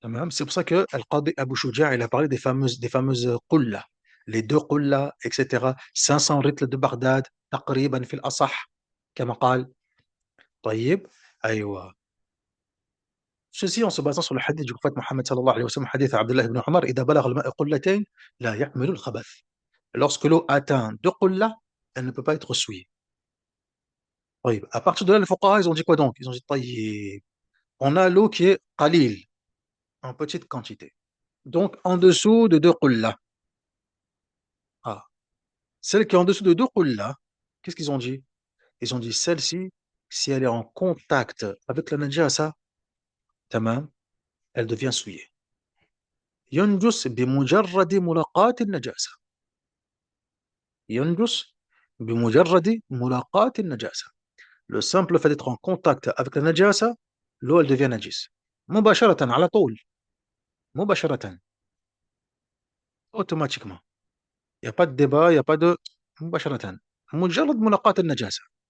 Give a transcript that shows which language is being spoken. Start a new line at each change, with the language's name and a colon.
French: C'est pour ça que Al-Qadi Abu Shuja' il a parlé des fameuses qulla, les deux qulla, etc. 500 ritles de Bagdad,
Arabic: تقريبا في الأصح كما قال. طيب. أيوة.
French: Ceci en se basant sur le hadith du prophète Mohammed sallallahu alayhi wa sallam, hadith Abdullah ibn Umar,
Arabic: إذا بلغ الماء قلتين لا يحمل الخبث.
French: Lorsque l'eau atteint deux qulla, elle ne peut pas être souillée.
Arabic: طيب.
French: À partir de là, les fuqaha, ils ont dit quoi donc? Ils ont dit, طيب, on a l'eau qui est qalil, en petite quantité. Donc, en dessous de deux qullah. Ah. Celle qui est en dessous de deux qullah, qu'est-ce qu'ils ont dit? Ils ont dit, celle-ci, si elle est en contact avec la najasa, tamam, elle devient souillée.
Arabic: ينجس بمجرد ملاقاة النجاسة. ينجس بمجرد ملاقاة النجاسة.
French: Le simple fait d'être en contact avec la najasa, l'eau, elle devient najis.
Arabic: مباشرة على طول. مباشرة.
French: Automatiquement. Il n'y a pas de débat, il n'y a pas de
Arabic: مباشرة. مجرد ملاقاة النجاسة.